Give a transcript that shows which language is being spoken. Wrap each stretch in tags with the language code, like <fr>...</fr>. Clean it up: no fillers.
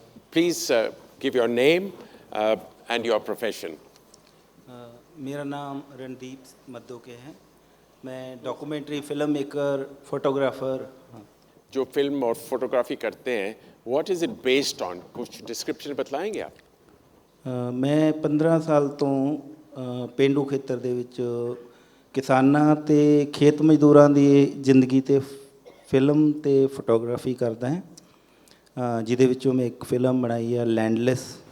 <en>Please give your name and your profession.</en> <hi>मेरा नाम रणदीप मद्दोके है। मैं डॉक्यूमेंट्री फिल्म मेकर, फोटोग्राफर हाँ। जो फिल्म और फोटोग्राफी करते हैं,</hi> <en>what is it based on?</en> <hi>कुछ डिस्क्रिप्शन बतलाएंगे आप?</hi> <pa>मैं 15 साल तो पेंडू ਖੇਤਰ ਦੇ ਵਿੱਚ ਕਿਸਾਨਾਂ ਤੇ ਖੇਤ ਮਜ਼ਦੂਰਾਂ ਦੀ ਜ਼ਿੰਦਗੀ ਤੇ ਫਿਲਮ ਤੇ ਫੋਟੋਗ੍ਰਾਫੀ ਕਰਦਾ ਹਾਂ, ਜਿਹਦੇ ਵਿੱਚੋਂ ਮੈਂ ਇੱਕ ਫਿਲਮ ਬਣਾਈ ਹੈ ਲੈਂਡਲੈਸ।</pa>